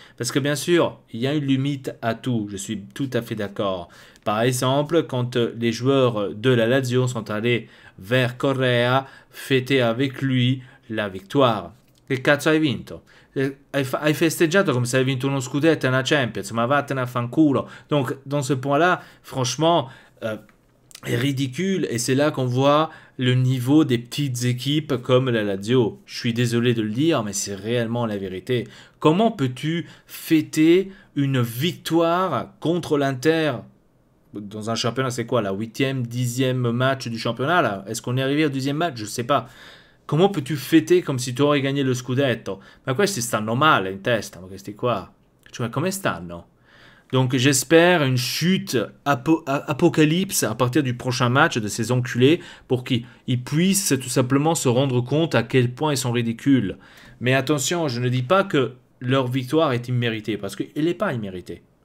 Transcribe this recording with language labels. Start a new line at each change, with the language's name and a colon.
French: Parce que bien sûr, il y a une limite à tout, je suis tout à fait d'accord. Par exemple, quand les joueurs de la Lazio sont allés vers Correa, fêter avec lui la victoire.
Italian: Che cazzo hai vinto? Hai festeggiato come se hai vinto uno scudetto e una Champions, ma vattene a fanculo.
French: Donc, dans ce point-là, franchement, est ridicule, et c'est là qu'on voit le niveau des petites équipes comme la Lazio. Je suis désolé de le dire, mais c'est réellement la vérité. Comment peux-tu fêter une victoire contre l'Inter dans un championnat? C'est quoi, la 8e, 10e match du championnat là? Est-ce qu'on est arrivé au 10e match? Je sais pas. Comment peux-tu fêter comme si tu aurais gagné le scudetto?
Italian: Ma questi stanno male in testa, ma questi qua. Cioè, come stanno?
French: Donc j'espère une chute apocalypse à partir du prochain match de ces enculés, pour qu'ils puissent tout simplement se rendre compte à quel point ils sont ridicules. Mais attention, je ne dis pas que leur victoire est imméritée, parce qu'elle n'est pas imméritée.